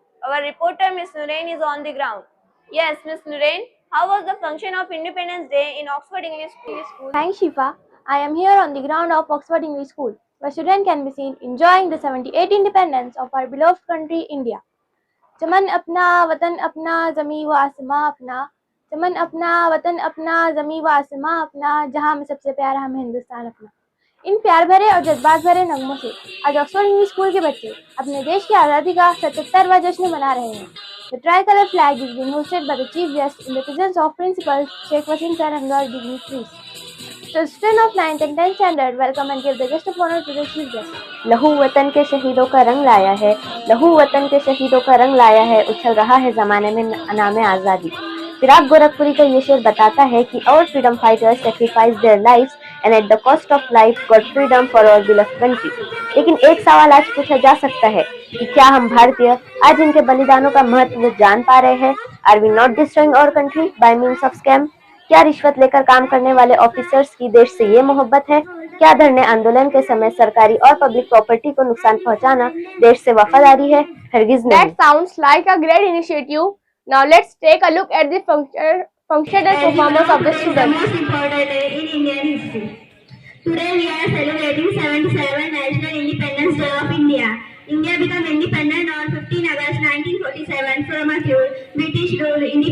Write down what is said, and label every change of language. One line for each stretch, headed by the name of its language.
English: Our reporter Miss Nurain is on the ground. Yes, Miss Nurain, how was the function of Independence Day in Oxford English School? Thanks Shifa. I am here on the ground of Oxford English School, where students can be seen enjoying the 78th independence of our beloved country India.
Hindi: चमन अपना वतन अपना ज़मी व आसमां अपना, चमन अपना वतन अपना ज़मी व आसमां अपना, जहां में सबसे प्यारा हम हिंदुस्तान अपना। इन प्यार भरे और जज्बात भरे नगमों से आज ऑक्सफोर्ड इंग्लिश स्कूल के बच्चे अपने देश की आज़ादी का 77वां जश्न मना रहे हैं।
English: The tricolor flag is being hosted by the chief guest in the presence of Principal Sheikh Wasim Sir and her dignitaries. The students of 9th and 10th standard welcome and give the guest of honor to the chief guest.
Hindi: लहू वतन के शहीदों का रंग लाया है, लहू वतन के शहीदों का रंग लाया है, उछल रहा है जमाने में नाम आज़ादी। फिराक गोरखपुरी का ये शेर बताता है कि
English: our freedom fighters sacrificed their lives and at the cost of life got freedom for our beloved country.
Hindi: लेकिन एक सवाल आज पूछा जा सकता है कि क्या हम भारतीय आज इनके बलिदानों का महत्व जान पा रहे हैं?
English: Are we not destroying our country by means of scam?
Hindi: क्या रिश्वत लेकर काम करने वाले ऑफिसर्स की देश से ये मोहब्बत है? क्या धरने आंदोलन के समय सरकारी और पब्लिक प्रॉपर्टी को नुकसान पहुंचाना देश से वफादारी है? हरगिज नहीं।
English: That sounds like a great initiative. Now let's take a look at the functional performance of the students. The most important day in Indian history. Today we are celebrating 77th National Independence Day of India. India became independent on 15 August 1947 from a British rule.